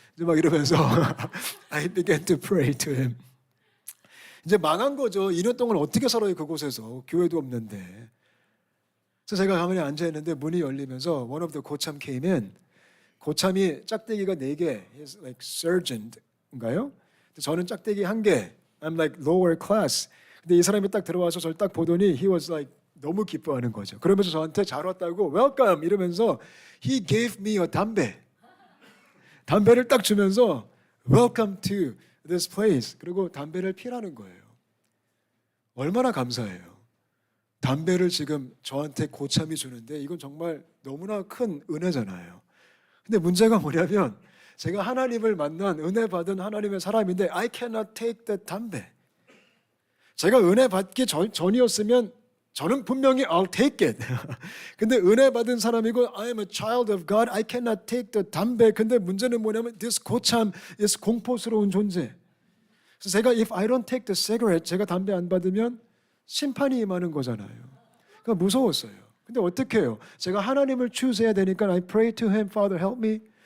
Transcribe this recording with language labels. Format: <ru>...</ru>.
<ko>이제 막 이러면서</ko> <en>I began to pray to him.</en> <ko>이제 망한 거죠. 2년 동안 어떻게 살아요 그곳에서. 교회도 없는데. 그래서 제가 가만히 앉아있는데 문이 열리면서</ko> <en>one of the</en> <ko>고참</ko> <en>came in.</en> <ko>고참이 짝대기가 4개.</ko> <en>He's like sergeant인가요?</en> <ko>저는 짝대기 1개.</ko> <en>I'm like lower class.</en> <ko>근데 이 사람이 딱 들어와서 저를 딱 보더니</ko> <en>he was like</en> <ko>너무 기뻐하는 거죠. 그러면서 저한테 잘 왔다고</ko> <en>welcome</en> <ko>이러면서</ko> <en>he gave me a</en> <ko>담배를 딱 주면서</ko> <en>welcome to this place.</en> <ko>그리고 담배를 피라는 거예요. 얼마나 감사해요. 담배를 지금 저한테 고참이 주는데 이건 정말 너무나 큰 은혜잖아요. 근데 문제가 뭐냐면 제가 하나님을 만난 은혜 받은 하나님의 사람인데</ko> <en>I cannot take that</en> <ko>담배. 제가 은혜 받기 전이었으면 저는 분명히</ko> <en>I'll take it.</en> <ko>근데 은혜 받은 사람이고</ko> <en>I am a child of God. I cannot take the 담배.</en> <ko>근데 문제는 뭐냐면</ko> <en>this</en> <ko>고참 is 공포스러운 존재. 그래서 제가</ko> <en>if I don't take the cigarette,</en> <ko>제가 담배 안 받으면 심판이 임하는 거잖아요. 그러니까 무서웠어요. 근데 어떻게 해요? 제가 하나님을</ko> <en>choose</en> <ko>해야 되니까</ko> <en>I pray to him, Father help me.</en>